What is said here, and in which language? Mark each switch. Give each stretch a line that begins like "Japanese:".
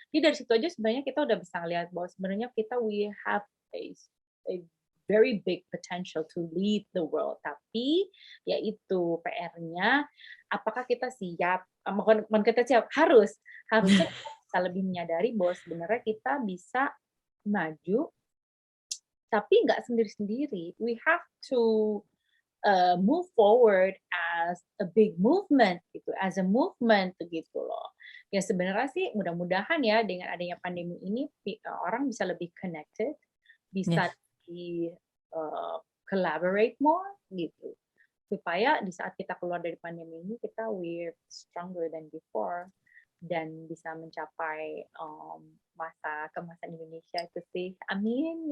Indonesian: Jadi dari situ aja sebenarnya kita udah bisa ngeliat bahwa sebenarnya kita
English: we have a very big potential to lead the world.
Indonesian: Tapi yaitu PR-nya, apakah kita siap? Bukan kita siap, harusnya kita bisa lebih menyadari bahwa sebenarnya kita bisa maju tapi nggak sendiri-sendiri.
English: We have to move forward as a big movement gitu, as a movement gitu loh.
Indonesian: Ya sebenarnya sih mudah-mudahan ya dengan adanya pandemi ini orang bisa lebih connected, bisa di collaborate more gitu. Supaya di saat kita keluar dari pandemi ini kita
English: we're stronger than before
Indonesian: dan bisa mencapai masa kemasan Indonesia itu sih. Amin.